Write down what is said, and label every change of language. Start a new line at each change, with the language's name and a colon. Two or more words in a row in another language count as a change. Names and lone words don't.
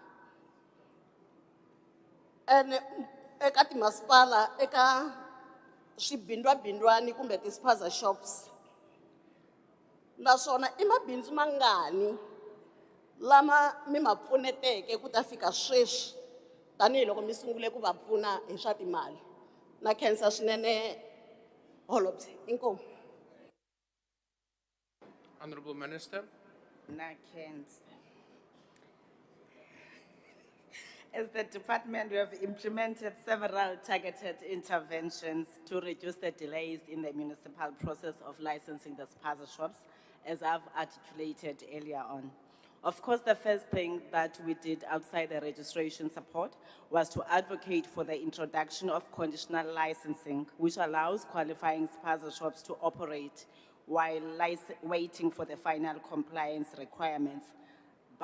Tsonga: eka timasipala eka swibindwabindwani kumbe ti-
English: spaza shops,
Tsonga: naswona i mabindzu mangani lama mi ma pfuneteke ku ta fika sweswi tanihiloko mi sungule ku va pfuna hi swa timali? Na khensa swinene Holobye. Inkomu.
English: Honorable Minister.
Tsonga: Na khensa.
English: As the department, we have implemented several targeted interventions to reduce the delays in the municipal process of licensing the spaza shops, as I've articulated earlier on. Of course, the first thing that we did outside the registration support was to advocate for the introduction of conditional licensing, which allows qualifying spaza shops to operate while waiting for the final compliance requirements.